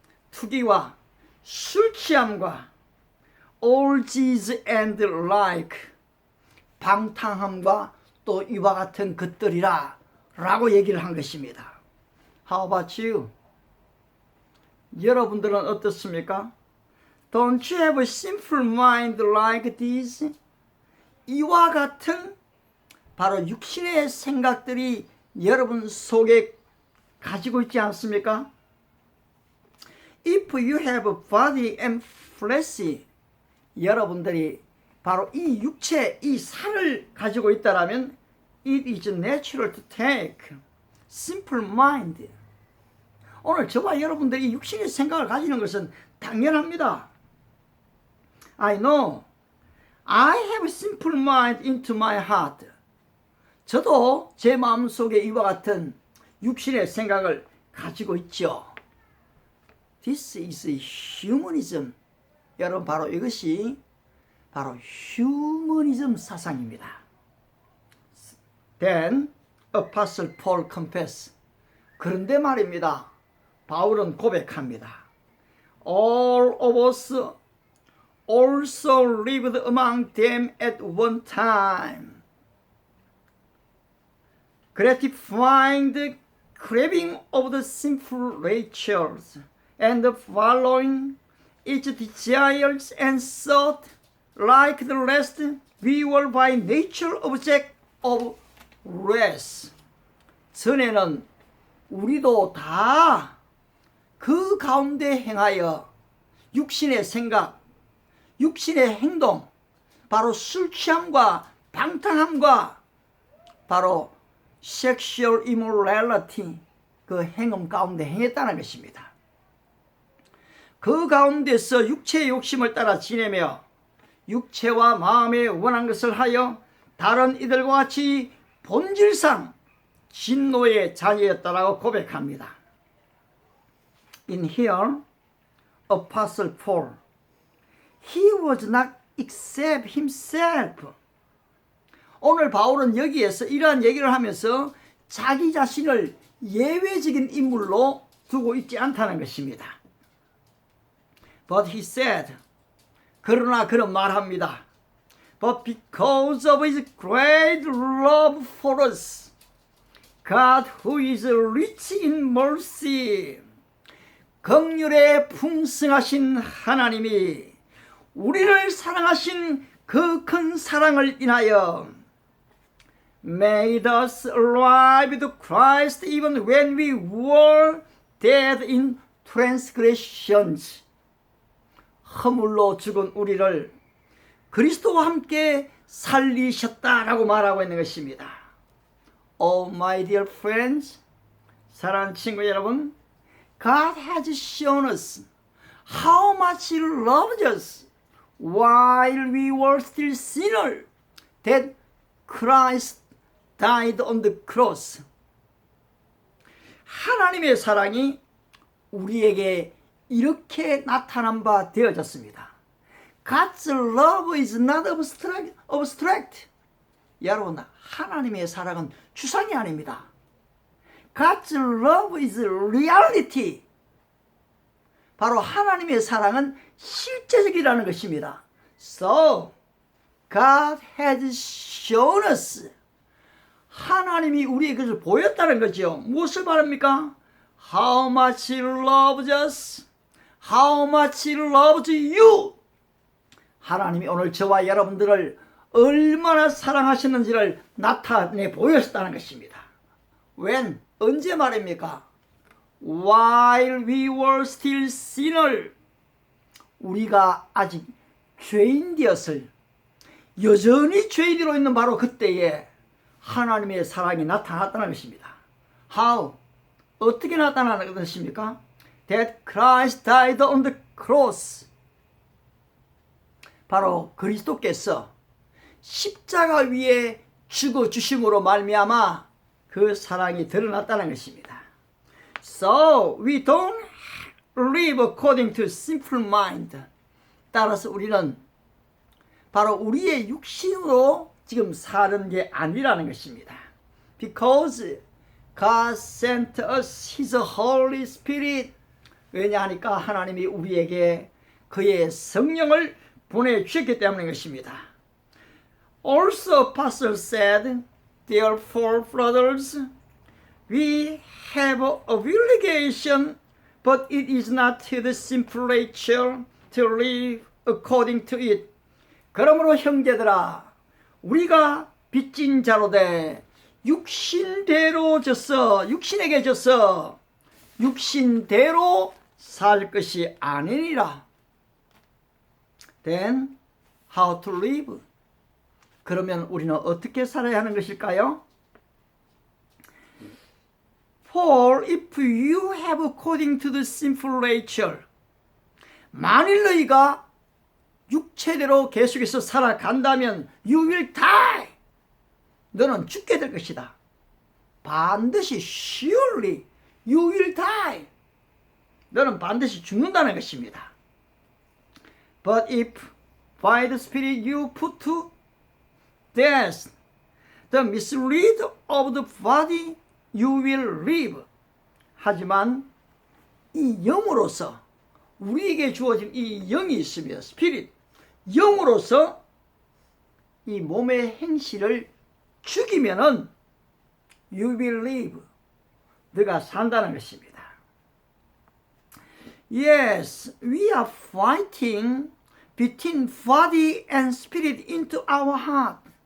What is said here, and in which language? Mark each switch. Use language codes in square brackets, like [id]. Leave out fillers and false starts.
[ko] 투기와 술 취함과 [en] orgies and like, [ko] 방탕함과 또 이와 같은 것들이라 라고 얘기를 한 것입니다. [en] How about you? [ko] 여러분들은 어떻습니까? [en] Don't you have a simple mind like this? [ko] 이와 같은 바로 육신의 생각들이 여러분 속에 가지고 있지 않습니까? [en] If you have a body and flesh, [ko] 여러분들이 바로 이 육체, 이 살을 가지고 있다라면 [en] it is natural to take simple mind. [ko] 오늘 저와 여러분들이 육신의 생각을 가지는 것은 당연합니다. [en] I know. I have simple mind into my heart. [ko] 저도 제 마음속에 이와 같은 육신의 생각을 가지고 있죠. [en] This is humanism. [ko] 여러분 바로 이것이 바로 휴머니즘 사상입니다. [en] Then Apostle Paul confess. [ko] 그런데 말입니다. 바울은 고백합니다. [en] All of us also lived among them at one time, gratifying the craving of the sinful natures and following its desires and thought. Like the rest, we were by nature object of wrath. [ko] 전에는 우리도 다 그 가운데 행하여 육신의 생각, 육신의 행동, 바로 술 취함과 방탕함과 바로 [en] sexual immorality, [ko] 그 행음 가운데 행했다는 것입니다. 그 가운데서 육체의 욕심을 따라 지내며 육체와 마음에 원한 것을 하여 다른 이들과 같이 본질상 진노의 자녀였다라고 고백합니다. [en] In here, Apostle Paul, he was not except himself. [ko] 오늘 바울은 여기에서 이러한 얘기를 하면서 자기 자신을 예외적인 인물로 두고 있지 않다는 것입니다. [en] But he said, [ko] 그러나 그는 말합니다. [en] But because of his great love for us, God who is rich in mercy, [ko] 긍휼에 풍성하신 하나님이 우리를 사랑하신 그 큰 사랑을 인하여 [en] made us alive with Christ even when we were dead in transgressions. [ko] 허물로 죽은 우리를 그리스도와 함께 살리셨다라고 말하고 있는 것입니다. [en] Oh my dear friends, [ko] 사랑하는 친구 여러분, [en] God has shown us how much He loves us while we were still sinners, that Christ died on the cross. [ko] 하나님의 사랑이 우리에게 이렇게 나타난 바 되어졌습니다. [en] God's love is not abstract. [ko] 여러분, 하나님의 사랑은 추상이 아닙니다. [en] God's love is reality. [ko] 바로 하나님의 사랑은 실제적이라는 것입니다. [en] So, God has shown us. [ko] 하나님이 우리에게 그것을 보였다는 거죠. 무엇을 말합니까? [en] How much He loves us. How much He loves you. [ko] 하나님이 오늘 저와 여러분들을 얼마나 사랑하시는지를 나타내 보였다는 것입니다. [en] When? [ko] 언제 말입니까? [en] While we were still sinners. [ko] 우리가 아직 죄인 되었을, 여전히 죄인으로 있는 바로 그때에 하나님의 사랑이 나타났다는 것입니다. [en] How? [ko] 어떻게 나타나는 것입니까? [en] That Christ died on the cross. [ko] 바로 그리스도께서 십자가 위에 죽어주심으로 말미암아 그 사랑이 드러났다는 것입니다. [en] So we don't live according to simple mind. [ko] 따라서 우리는 바로 우리의 육신으로 지금 사는 게 아니라는 것입니다. [en] Because God sent us His Holy Spirit. [ko] 왜냐하니까 하나님이 우리에게 그의 성령을 보내주셨기 때문인 것입니다. [en] Also Apostle said, Therefore, brothers, we have a obligation, but it is not to the simple nature to live according to it. [ko] 그러므로 형제들아, 우리가 빚진 자로 돼 육신대로 져서, 육신에게 져서 육신대로 살 것이 아니니라. [en] Then how to live? [ko] 그러면 우리는 어떻게 살아야 하는 것일까요? [en] For if you have according to the sinful nature, [ko] 만일 너희가 육체대로 계속해서 살아간다면 [en] you will die. [ko] 너는 죽게 될 것이다. 반드시 [en] surely you will die. [ko] 너는 반드시 죽는다는 것입니다. [en] But if by the Spirit you put to death the misdeed of the body, you will live. [ko] 하지만 이 영으로서 우리에게 주어진 이 영이 있으며 스피릿, 영으로서 이 몸의 행실을 죽이면은 [en] you will live. [ko] 너가 산다는 것입니다. [en] Yes, we are fighting between body and spirit into our heart.